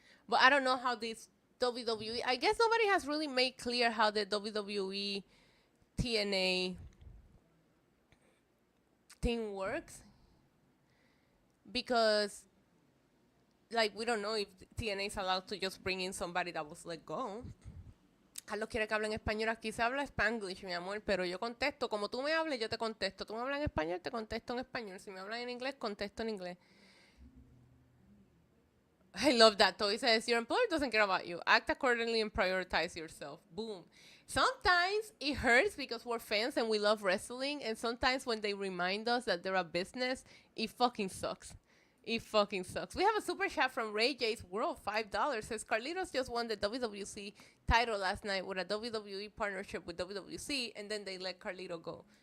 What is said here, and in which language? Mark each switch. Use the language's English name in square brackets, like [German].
[English] But I don't know how this WWE, I guess nobody has really made clear how the WWE TNA thing works, because like we don't know if TNA is allowed to just bring in somebody that was let go. [Spanish] Carlos quiere que hable en español. Aquí se habla Spanglish, mi amor, pero yo contesto como tú me hables, yo te contesto. Tú me hablas en español, te contesto en español. Si me hablas en inglés, contesto en inglés. [English] I love that. Toy says, your employer doesn't care about you. Act accordingly and prioritize yourself. Boom. Sometimes it hurts because we're fans and we love wrestling. And sometimes when they remind us that they're a business, it fucking sucks. It fucking sucks. We have a super chat from Ray J's World, $5. Says, Carlitos just won the WWC title last night with a WWE partnership with WWC, and then they let Carlito go.